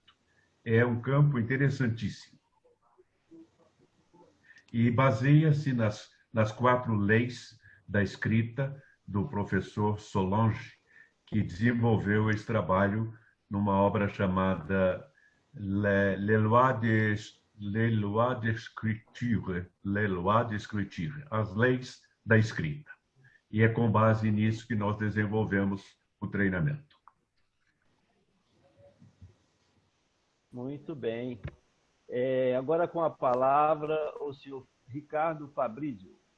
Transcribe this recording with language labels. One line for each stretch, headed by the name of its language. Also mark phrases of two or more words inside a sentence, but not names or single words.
Portuguese: É um campo interessantíssimo. E baseia-se nas 4 leis da escrita do professor Solange, que desenvolveu esse trabalho numa obra chamada Les lois d'écriture, as leis da escrita. E é com base nisso que nós desenvolvemos o treinamento. Muito bem. Agora com a palavra o senhor Ricardo Fabrício.